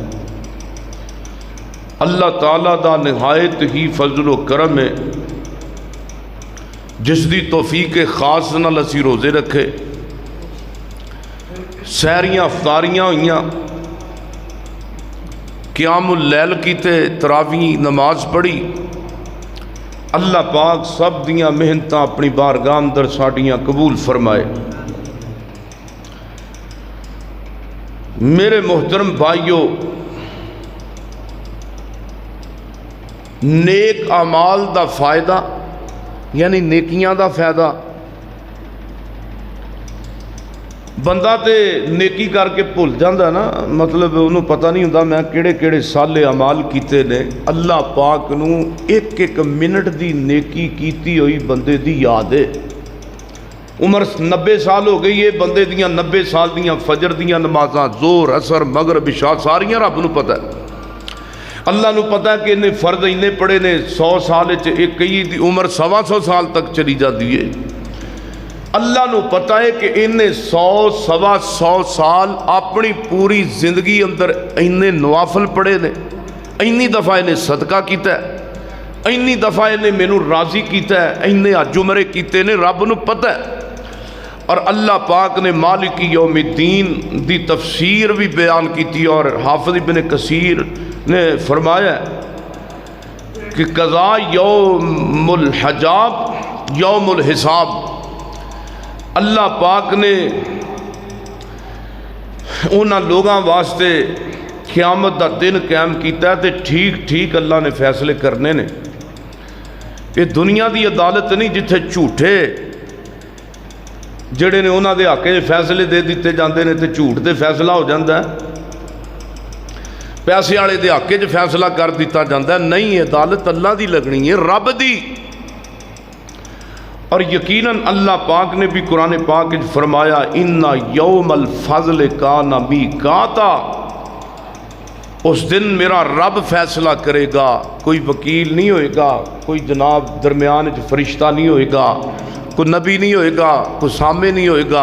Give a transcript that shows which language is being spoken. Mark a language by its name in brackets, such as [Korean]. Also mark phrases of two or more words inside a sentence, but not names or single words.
[Punjabi] اللہ تعالیٰ دا نہایت ہی فضل و کرم ہے جس دی توفیق خاص نال اسی روزے رکھے، سحریاں افطاریاں ہوئیاں، قیام اللیل کیتے، تراویح نماز پڑھی۔ اللہ پاک سب دیاں محنتاں اپنی بارگاہ اندر ساڈیاں قبول فرمائے۔ میرے محترم بھائیو، نیک اعمال دا فائدہ یعنی نیکیاں دا فائدہ، بندہ تے نیکی کر کے بھول جاندہ نا، مطلب انہوں پتہ نہیں ہوتا میں کیڑے کیڑے سالے اعمال کیتے نے۔ اللہ پاک نو ایک ایک منٹ دی نیکی کیتی ہوئی بندے دی یاد ہے۔ عمر 90 سال ہو گئی ہے بندے دیاں 90 سال دیاں فجر دیاں نمازاں زور اثر مغرب عشاء ساریاں رب نو پتہ ہے۔ اللہ نو پتہ ہے کہ انہیں فرض انہیں پڑے نے 100 سال ایک کئی دی عمر 125 سال تک چلی جاتی ہے۔ اللہ نو پتہ ہے کہ انہیں 100 سال اپنی پوری زندگی اندر انہیں نوافل پڑے نے، اینی دفعہ انہیں صدقہ کیتا ہے، اینی دفعہ انہیں مینوں راضی کیتا ہے، انہیں حج عمرے کیتے نے، رب نو پتہ ہے۔ اور اللہ پاک نے [Arabic] مالک یوم الدین [Punjabi] دی تفسیر بھی بیان کیتی اور حافظ ابن کثیر نے فرمایا کہ [Arabic] قضاء یوم الحجاب یوم الحساب، [Punjabi] اللہ پاک نے انہاں لوگاں واسطے قیامت دا دن قائم کیتا ہے تے ٹھیک ٹھیک اللہ نے فیصلے کرنے نے۔ یہ دنیا دی عدالت نہیں جتھے جھوٹے جڑے نے انہاں دے حق فیصلے دے دیتے جاندے نے تے جھوٹ دے فیصلہ ہو جاندہ ہے، پیسے والے دے حق وچ فیصلہ کر دیتا جاندہ ہے۔ نہیں، عدالت اللہ دی لگنی ہے، رب دی۔ اور یقیناً اللہ پاک نے بھی قرآن پاک وچ فرمایا [Arabic] اِنَّ یوم الفضل کان میقاتا، [Punjabi] اس دن میرا رب فیصلہ کرے گا، کوئی وکیل نہیں ہوئے گا، کوئی جناب درمیان وچ فرشتہ نہیں ہوئے گا، کوئی نبی نہیں ہوئے گا، کوئی سامع نہیں ہوئے گا۔